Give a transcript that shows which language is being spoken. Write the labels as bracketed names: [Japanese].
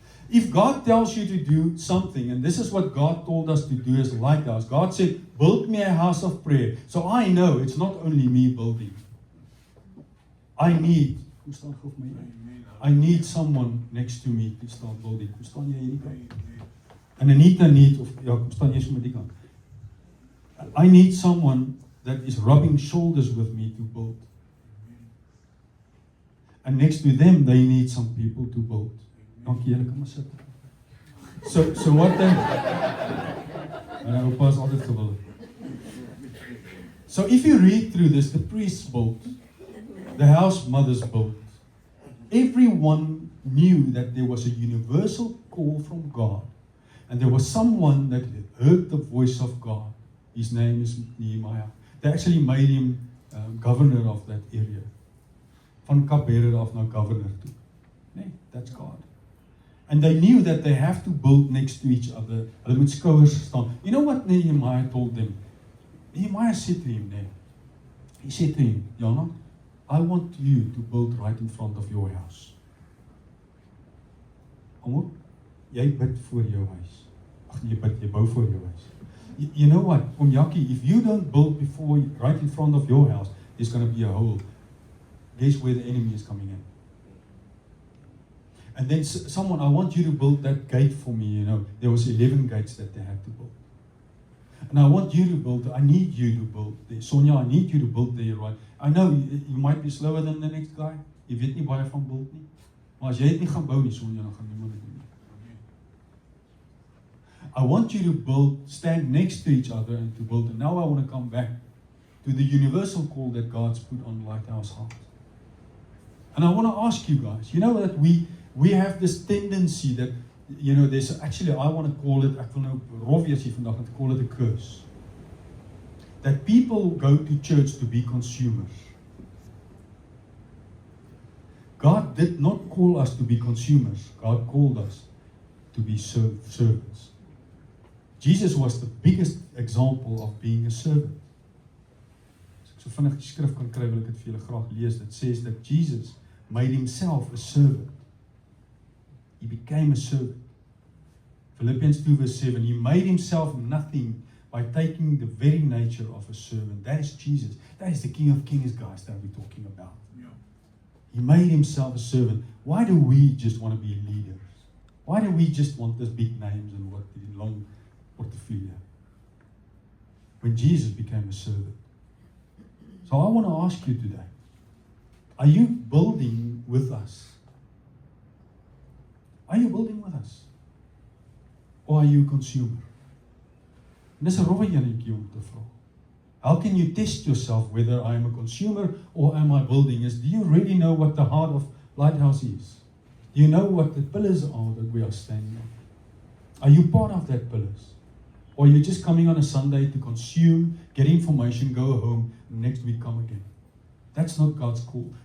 [English] If God tells you to do something, and this is what God told us to do as a lighthouse, God said, build me a house of prayer. So I know it's not only me building. I need someone next to me to start building. [Afrikaans] Hoe staan jy hierdie kant? En Anita need, of ja, kom staan jy so met die kant. [English] I need someone that is rubbing shoulders with me to build. And next to them, they need some people to build. [Afrikaans] Dankie, julle kan maar sit. [English] So what then? En I hope is [Afrikaans] altyd gewillig. [English] So if you read through this, the priests built, the house mothers built. Everyone knew that there was a universal call from God. And there was someone that heard the voice of God. His name is Nehemiah. They actually made him governor of that area. [Afrikaans] Van Kapbeheerder af na governor toe. [English] Nee, that's God. And they knew that they have to build next to each other. [Afrikaans] Hulle moet skouers staan. [English] You know what Nehemiah told them? Nehemiah said to him, he said to him, Jana, I want you to build right in front of your house. [Afrikaans] Almal, jy bid voor jou huis. Ag nee, jy bou voor jou huis. [English] You know what, Jackie, if you don't build right in front of your house, there's going to be a hole. Guess where the enemy is coming in. And then someone, I want you to build that gate for me, There was 11 gates that they had to build. And I want you to build, I need you to build there. Sonia, I need you to build there, right? I know you might be slower than the next guy. [Afrikaans] Jy weet nie baie van build nie. Maar as jy dit nie gaan bou nie, Sonia, dan gaan niemand dit doen nie. [English] I want you to build, stand next to each other and to build. And now I want to come back to the universal call that God's put on Lighthouse Heart. And I want to ask you guys, you know that we have this tendency that, there's actually, I want to call it, [Afrikaans] ek wil nou rof wees hier vandag, [English] to call it a curse. That people go to church to be consumers. God did not call us to be consumers. God called us to be servants. Jesus was the biggest example of being a servant. [Afrikaans] As ek so vinnig die skrif kan kry, wil ek dit vir julle graag lees. [English] It says that Jesus made himself a servant. He became a servant. Philippians 2 verse 7, he made himself nothing by taking the very nature of a servant. That is Jesus. That is the King of Kings, guys, that we're talking about. Yeah. He made himself a servant. Why do we just want to be leaders? Why do we just want these big names and what the long portfolio? When Jesus became a servant. So I want to ask you today, are you building with us? Are you building with us? Or are you a consumer? [Afrikaans] En dis 'n rowwe enetjie om te vra. [English] How can you test yourself whether I am a consumer or am I building? Do you really know what the heart of Lighthouse is? Do you know what the pillars are that we are standing on? Are you part of that pillars? Or are you just coming on a Sunday to consume, get information, go home, and next week come again? That's not God's call.